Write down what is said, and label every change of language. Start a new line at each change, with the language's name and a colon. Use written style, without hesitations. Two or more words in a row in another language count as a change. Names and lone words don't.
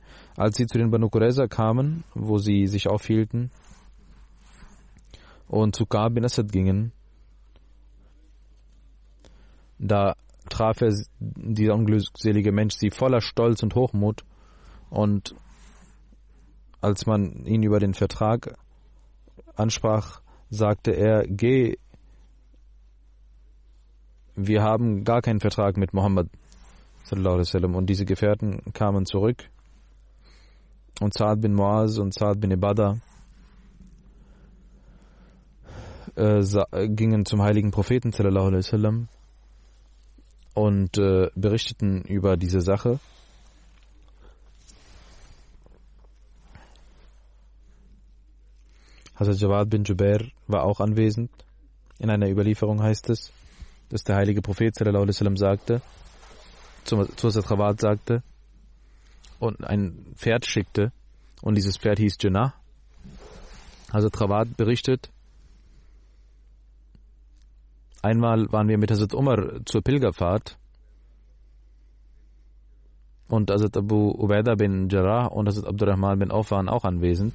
German: Als sie zu den Banu Qurayza kamen, wo sie sich aufhielten, und zu Ka'b bin Asad gingen, da traf er, dieser unglückselige Mensch, sie voller Stolz und Hochmut, und als man ihn über den Vertrag ansprach, sagte er, geh wir haben gar keinen Vertrag mit Muhammad
Arabic: صلى الله عليه وسلم.
German: Und diese Gefährten kamen zurück und Sa'ad bin Muaz und Sa'ad bin Ibadah gingen zum heiligen Propheten
Arabic: صلى الله عليه وسلم
German: und berichteten über diese Sache. Hazrat Jawad bin Jubair war auch anwesend. In einer Überlieferung heißt es, dass der heilige Prophet
Arabic: صلى الله عليه وسلم
German: sagte, zu Hazrat Jawad sagte und ein Pferd schickte und dieses Pferd hieß Jinnah. Hazrat Jawad berichtet, einmal waren wir mit Hazrat Umar zur Pilgerfahrt und Hazrat Abu Ubaidah bin Jarrah und Hazrat Abdurrahman bin Auf waren auch anwesend.